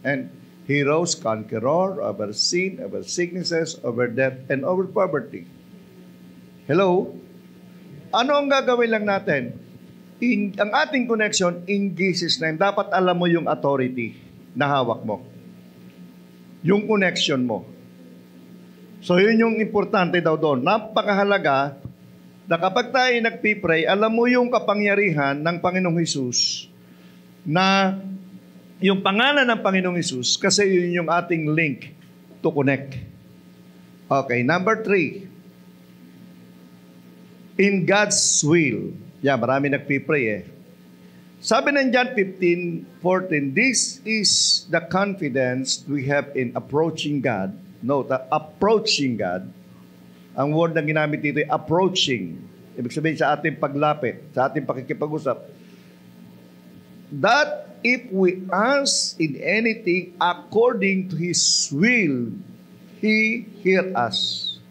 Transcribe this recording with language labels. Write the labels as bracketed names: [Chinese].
[English] And He rose conqueror over sin, over sicknesses, over death, and over poverty. Hello? [Filipino] Ano ang gagawin lang natin? Ang ating connection [English] in Jesus' name, [Filipino] dapat alam mo yung authority na hawak mo. Yung connection mo. So yun yung importante daw doon. Napakahalaga na kapag tayo nagpipray, alam mo yung kapangyarihan ng Panginoong Hesus na yung pangalan ng Panginoong Hesus kasi yun yung ating [English] link to connect. Okay, number 3. In God's will. Yeah, [Filipino] marami nagpipray eh. Sabi ng [English] John 15:14, this is the confidence we have in approaching God. Note, approaching God. [Filipino] Ang word na ginamit dito ay approaching. Ibig sabihin sa ating paglapit, sa ating pakikipag-usap. [English] That if we ask in anything according to His will, He hear us.